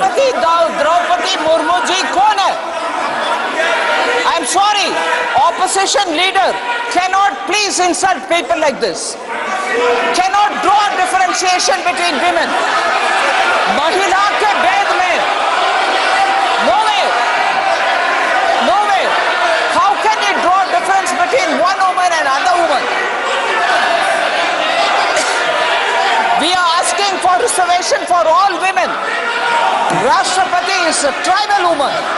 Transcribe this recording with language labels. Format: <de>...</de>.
<hi>राष्ट्रपति द्रौपदी मुर्मू जी कौन है?</hi> <en>I'm sorry, opposition leader cannot please insult people like this. Cannot draw differentiation between women.</en> <hi>महिला के भेद में</hi> <en>no way. How can you draw difference between one woman and another woman? We are asking for reservation for all women. Rashtrapati is a tribal woman.</en>